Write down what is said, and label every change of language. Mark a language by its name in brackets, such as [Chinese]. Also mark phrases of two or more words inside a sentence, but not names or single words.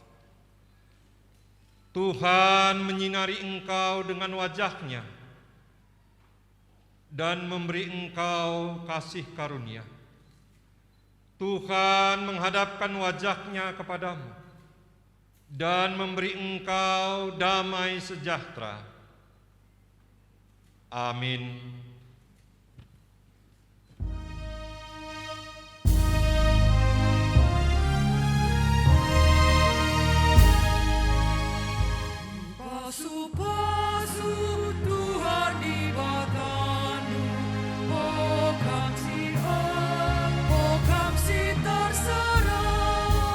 [Indonesian] Tuhan menyinari engkau dengan wajah-Nya dan memberi engkau kasih karunia. Tuhan menghadapkan wajah-Nya kepadamu dan memberi engkau damai sejahtera. Amin. [Batak Karo] Pasu-pasu Tuhan di batangmu, oh kamsi terserah.